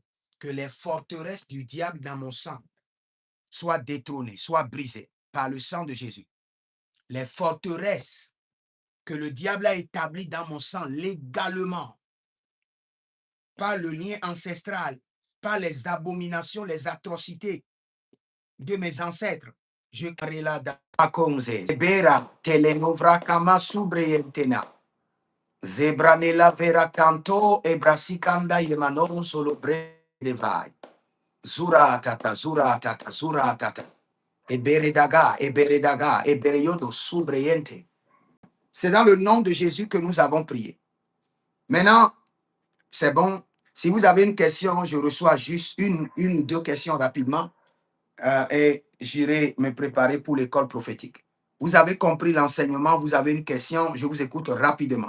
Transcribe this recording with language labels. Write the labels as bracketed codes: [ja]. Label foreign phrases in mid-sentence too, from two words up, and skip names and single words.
[fr] Que les forteresses du diable dans mon sang soient détrônées, soient brisées par le sang de Jésus. Les forteresses que le diable a établies dans mon sang légalement, par le lien ancestral, par les abominations, les atrocités de mes ancêtres. Je crée la daconze. Bera telenovra kama subreyentena. Zebranela vera canto e brasikanda yemanon solo brevai. Zura tata, zura tata, zura tata. Eberedaga, eberedaga, ebereyodo subreyente. C'est dans le nom de Jésus que nous avons prié. Maintenant, c'est bon. Si vous avez une question, je reçois juste une ou deux questions rapidement et j'irai me préparer pour l'école prophétique. Vous avez compris l'enseignement, vous avez une question, je vous écoute rapidement.